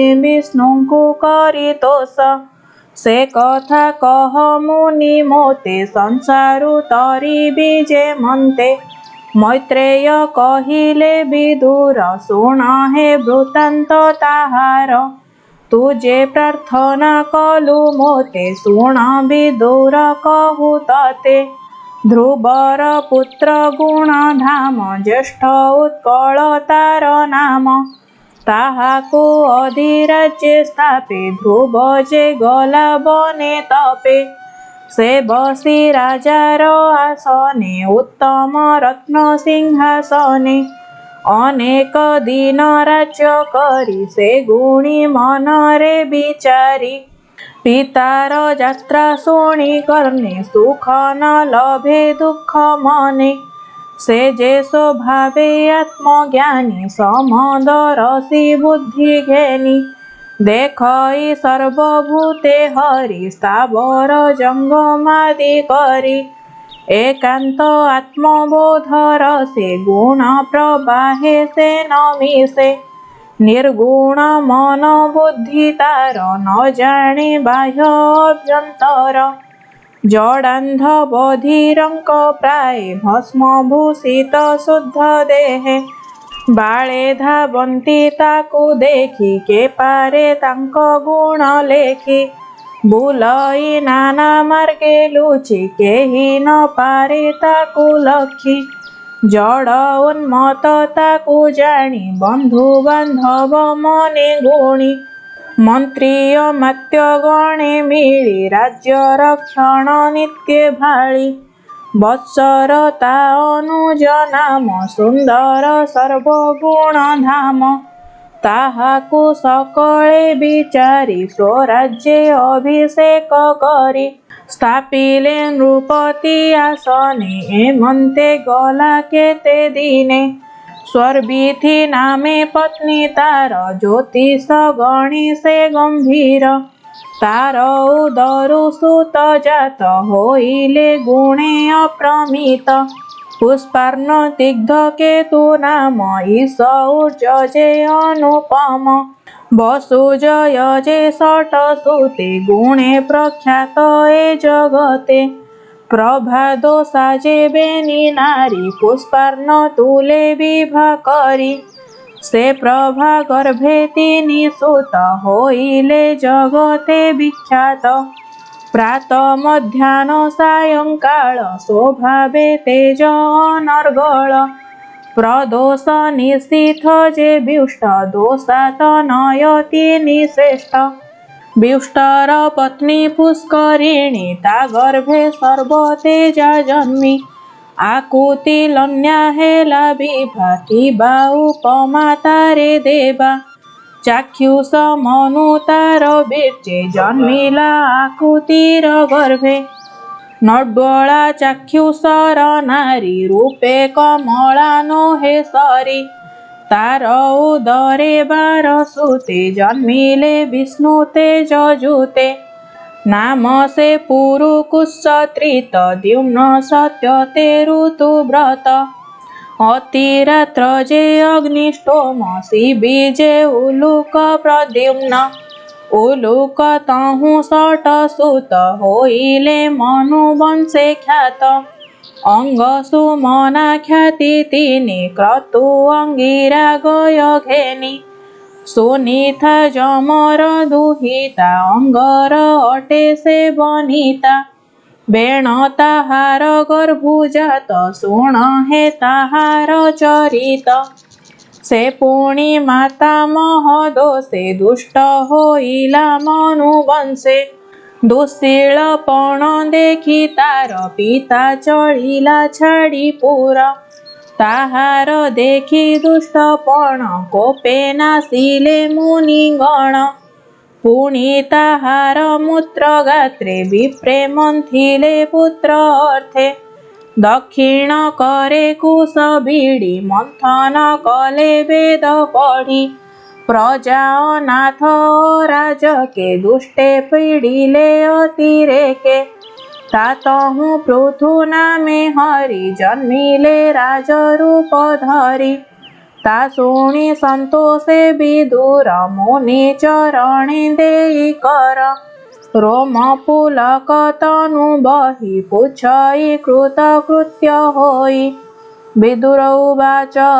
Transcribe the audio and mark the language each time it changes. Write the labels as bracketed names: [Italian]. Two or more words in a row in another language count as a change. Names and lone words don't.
[Odia] ବିଷ୍ଣୁ କୋ କରିତୋଷ ସେ କଥା କହ ମୁନି ମୋତେ ସଂସାରୁ ତରି ବିଜେ ଏମନ୍ତେ ମୈତ୍ରେୟ କହିଲେ ବିଦୁର ଶୁଣ ହେ ବୃତ୍ତାନ୍ତ ତାହାର ତୁ ଯେ ପ୍ରାର୍ଥନା କଲୁ ମୋତେ ଶୁଣ ବିଦୁର କହୁ ତତେ ଧ୍ରୁବର ପୁତ୍ର ଗୁଣଧାମ ଜ୍ୟେଷ୍ଠ ଉତ୍କଳ ତାର ନାମ ତାହାକୁ ଅଧିରାଜ୍ୟେ ସ୍ଥାପେ ଧ୍ରୁବ ଯେ ଗଲା ବନେ ତପେ ସେ ବସି ରାଜାର ଆସନେ ଉତ୍ତମ ରତ୍ନ ସିଂହାସନେ ଅନେକ ଦିନ ରାଜ୍ୟ କରି ସେ ଗୁଣୀ ମନରେ ବିଚାରି ପିତାର ଯାତ୍ରା ଶୁଣି କର୍ଣ୍ଣେ ସୁଖ ନ ଲଭେ ଦୁଖ ମନେ ସେ ଯେ ସ୍ୱଭାବେ ଆତ୍ମଜ୍ଞାନୀ ସମଦରଶୀ ବୁଦ୍ଧି ଘେନି ଦେଖଇ ସର୍ବଭୂତେ ହରି ସ୍ଥାବର ଜଙ୍ଗମାଦି କରି ଏକାନ୍ତ ଆତ୍ମବୋଧର ସେ ଗୁଣ ପ୍ରବାହେ ସେ ନ ମିଶେ ନିର୍ଗୁଣ ମନ ବୁଦ୍ଧି ତାର ନ ଜାଣେ ବାହ୍ୟ ଅଭ୍ୟନ୍ତର ଜଡାନ୍ଧ ବଧିରଙ୍କ ପ୍ରାୟ ଭସ୍ମଭୂଷିତ ଶୁଦ୍ଧ ଦେହେ ବାଳେ ଧାବନ୍ତି ତାକୁ ଦେଖି କେ ପାରେ ତାଙ୍କ ଗୁଣ ଲେଖି ବୁଲଇ ନାନା ମାର୍ଗେ ଲୁଚି କେହି ନ ପାରେ ତାକୁ ଲଖି ଜଡ଼ ଉନ୍ମତ୍ତ ତାକୁ ଜାଣି ବନ୍ଧୁ ବାନ୍ଧବ ମନେ ଗୁଣି ମନ୍ତ୍ରୀ ଅମାତ୍ୟ ଗଣେ ମିଳି ରାଜ୍ୟ ରକ୍ଷଣ ନିତ୍ୟ ଭାଳି ବତ୍ସରତା ଅନୁଜ ନାମ ସୁନ୍ଦର ସର୍ବଗୁଣ ଧାମ ତାହାକୁ ସକଳେ ବିଚାରି ସ୍ୱରାଜ୍ୟେ ଅଭିଷେକ କରି ସ୍ଥାପିଲେ ନୃପତି ଆସନେ ଏମନ୍ତେ ଗଲା କେତେ ଦିନେ ସ୍ୱର୍ବୀଥି ନାମେ ପତ୍ନୀ ତାର ଜ୍ୟୋତିଷ ଗଣି ସେ ଗମ୍ଭୀର ତାର ଉଦରୁ ସୁତ ଜାତ ହୋଇଲେ ଗୁଣେ ଅପ୍ରମିତ ପୁଷ୍ପାର୍ଣ୍ଣ ତିଗ୍ମ କେତୁ ନାମ ଈଶୌର୍ଜେ ଅନୁପମ ବସୁଜୟ ଯେ ଷଟ ସୁତେ ଗୁଣେ ପ୍ରଖ୍ୟାତ ଏ ଜଗତେ ପ୍ରଭାଦୋଷା ଯେ ବେନି ନାରୀ ପୁଷ୍ପାର୍ଣ୍ଣ ତୁଲେ ବିଭା କରି ସେ ପ୍ରଭା ଗର୍ଭେ ତିନି ସୁତ ହୋଇଲେ ଜଗତେ ବିଖ୍ୟାତ ପ୍ରାତ ମଧ୍ୟାହ୍ନ ସାୟଂକାଳ ସ୍ୱଭାବେ ତେଜ ଅନର୍ଗଳ ପ୍ରଦୋଷ ନିଶୀଥ ଯେ ବ୍ୟୁଷ୍ଟ ଦୋଷାତ ନୟତି ନିଶ୍ରେଷ୍ଠ ବ୍ୟୁଷ୍ଟର ପତ୍ନୀ ପୁଷ୍କରିଣୀ ତା ଗର୍ଭେ ସର୍ବତେଜା ଜନ୍ମି ଆକୂତି ଲନ୍ୟା ହେଲା ବିଭାତି ବା ଉପମା ତାରେ ଦେବା ଚାକ୍ଷୁଷ ମନୁ ତାର ବୀର୍ଯ୍ୟେ ଜନ୍ମିଲା ଆକୂତିର ଗର୍ଭେ ନଡ୍ୱଳା ଚାକ୍ଷୁଷର ନାରୀ ରୂପେ କମଳା ନୋହେ ସରି ତାର ଉଦରେ 12 ସୁତେ ଜନ୍ମିଲେ ବିଷ୍ଣୁ ତେଜ ଯୁତେ ନାମ ସେ ପୁରୁକୁଶତ୍ରିତ ଦ୍ୟୁମ୍ନ ସତ୍ୟ ତେ ଋତୁବ୍ରତ ଅତିରାତ୍ର ଯେ ଅଗ୍ନିଷ୍ଟୋମ ବିଜେ ଉଲୂକ ପ୍ରଦ୍ୟୁମ୍ନ ଉଲୂକ ତହୁଁ ଷଟ ସୁତ ହୋଇଲେ ମନୁବଂଶେ ଖ୍ୟାତ ଅଙ୍ଗ ସୁମନା ଖ୍ୟାତି ତିନି କ୍ରତୁ ଅଙ୍ଗିରା ଗୟ ଘେନି ସୁନୀତା ଯମର ଦୁହିତା ଅଙ୍ଗର ଅଟେ ସେ ବନିତା ବେଣ ତାହାର ଗର୍ଭୁଜାତ ଶୁଣ ହେ ତାହାର ଚରିତ ସେ ପୁଣି ମାତା ମହଦୋଷେ ଦୁଷ୍ଟ ହୋଇଲା ମନୁବଂଶେ ଦୁଃଶୀଳପଣ ଦେଖି ତାର ପିତା ଚଢ଼ିଲା ଛାଡ଼ି ପୁରା ତାହାର ଦେଖି ଦୁଷ୍ଟପଣ କୋପେ ନାଶିଲେ ମୁନିଗଣ ପୁଣି ତାହାର ମୂତ୍ର ଗାତ୍ରେ ବିପ୍ରେ ମନ୍ଥିଲେ ପୁତ୍ର ଅର୍ଥେ ଦକ୍ଷିଣ କରେ କୁଶ ବିଡ଼ି ମନ୍ଥନ କଲେ ବେଦ ପଢ଼ି ପ୍ରଜା ଅନାଥ ରାଜକେ ଦୁଷ୍ଟେ ପୀଡ଼ିଲେ ଅତିରେକେ ତହୁଁ ପୃଥୁ ନାମେ ହରି ଜନ୍ମିଲେ ରାଜରୂପ ଧରି ତା ଶୁଣି ସନ୍ତୋଷେ ବିଦୁର ମୁନି ଚରଣେ ଦେଇ କର ରୋମ ପୁଲକ ତନୁ ବହି ପୁଛଇ କୃତକୃତ୍ୟ ହୋଇ ବିଦୁର ଉବାଚ